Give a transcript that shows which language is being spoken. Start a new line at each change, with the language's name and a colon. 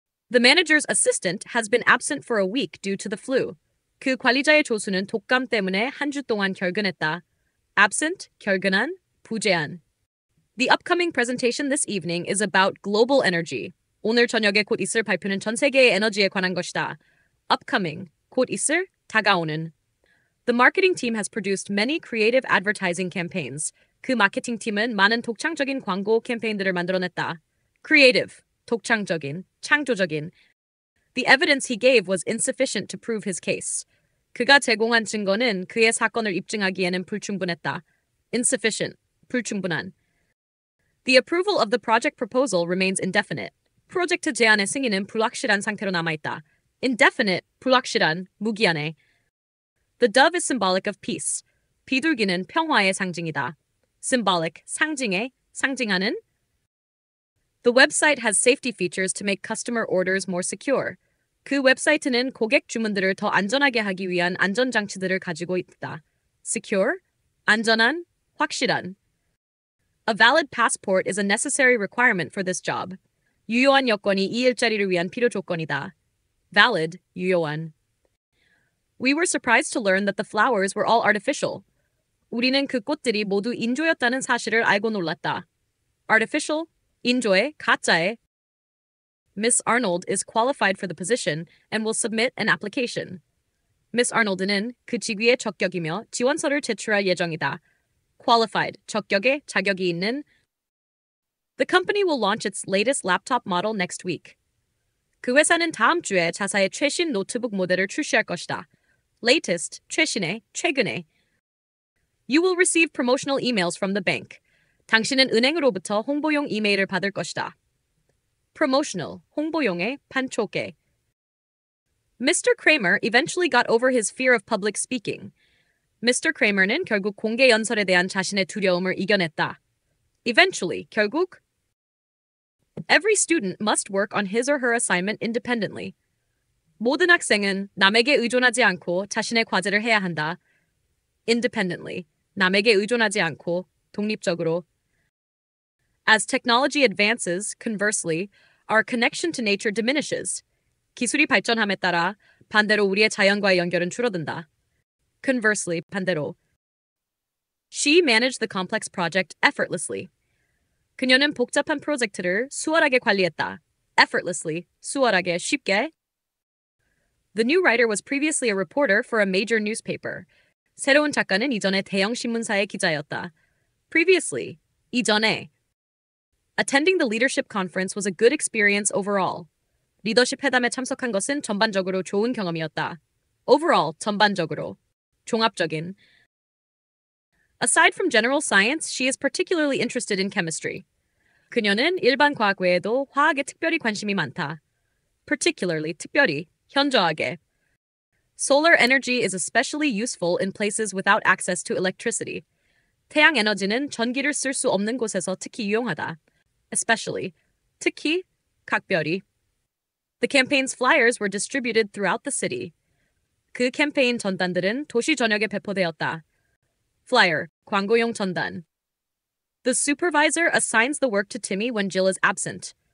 English: The manager's assistant has been absent for a week due to the flu.
Korean: 그 관리자의 조수는 독감 때문에 한 주 동안 결근했다. Absent, 결근한, 부재한.
English: The upcoming presentation this evening is about global energy.
Korean: 오늘 저녁에 곧 있을 발표는 전 세계의 에너지에 관한 것이다. Upcoming, 곧 있을, 다가오는.
English: The marketing team has produced many creative advertising campaigns.
Korean: 그 마케팅 팀은 많은 독창적인 광고 캠페인들을 만들어냈다. Creative, 독창적인, 창조적인.
English: The evidence he gave was insufficient to prove his case.
Korean: 그가 제공한 증거는 그의 사건을 입증하기에는 불충분했다. Insufficient, 불충분한.
English: The approval of the project proposal remains indefinite.
Korean: 프로젝트 제안의 승인은 불확실한 상태로 남아있다. Indefinite, 불확실한, 무기한의.
English: The dove is symbolic of peace.
Korean: 비둘기는 평화의 상징이다. Symbolic, 상징의, 상징하는.
English: The website has safety features to make customer orders more secure.
Korean: 그 웹사이트는 고객 주문들을 더 안전하게 하기 위한 안전장치들을 가지고 있다. Secure, 안전한, 확실한.
English: A valid passport is a necessary requirement for this job.
Korean: 유효한 여권이 이 일자리를 위한 필요 조건이다. Valid, 유효한.
English: We were surprised to learn that the flowers were all artificial.
Korean: 우리는 그 꽃들이 모두 인조였다는 사실을 알고 놀랐다. Artificial, 인조의, 가짜의.
English: Miss Arnold is qualified for the position and will submit an application.
Korean: Miss Arnold는 그 직위에 적격이며 지원서를 제출할 예정이다. Qualified, 적격에 자격이 있는.
English: The company will launch its latest laptop model next week.
Korean: 그 회사는 다음 주에 자사의 최신 노트북 모델을 출시할 것이다. Latest, 최신의, 최근의.
English: You will receive promotional emails from the bank.
Korean: 당신은 은행으로부터 홍보용 이메일을 받을 것이다. Promotional, 홍보용의, 판촉의.
English: Mr. Kramer eventually got over his fear of public speaking. Mr.
Korean: Kramer는 결국 공개 연설에 대한 자신의 두려움을 이겨냈다.
English: Eventually, 결국. Every student must work on his or her assignment independently.
Korean: 모든 학생은 남에게 의존하지 않고 자신의 과제를 해야 한다. Independently, 남에게 의존하지 않고 독립적으로.
English: As technology advances, conversely, our connection to nature diminishes.
Korean: 기술이 발전함에 따라 반대로 우리의 자연과의 연결은 줄어든다.
English: Conversely, 반대로. She managed the complex project effortlessly.
Korean: 그녀는 복잡한 프로젝트를 수월하게 관리했다. Effortlessly, 수월하게, 쉽게.
English: The new writer was previously a reporter for a major newspaper.
Korean: 새로운 작가는 이전에 대형 신문사의 기자였다.
English: Previously, 이전에. Attending the leadership conference was a good experience overall.
Korean: 리더십 회담에 참석한 것은 전반적으로 좋은 경험이었다. Overall, 전반적으로. 종합적인.
English: Aside from general science, she is particularly interested in chemistry.
Korean: 그녀는 일반 과학 외에도 화학에 특별히 관심이 많다. Particularly, 특별히, 현저하게.
English: Solar energy is especially useful in places without access to electricity.
Korean: 태양 에너지는 전기를 쓸 수 없는 곳에서 특히 유용하다. Especially, 특히, 각별히.
English: The campaign's flyers were distributed throughout the city.
Korean: 그 캠페인 전단들은 도시 전역에 배포되었다. Flyer, 광고용 전단.
English: The supervisor assigns the work to Timmy when Jill is absent.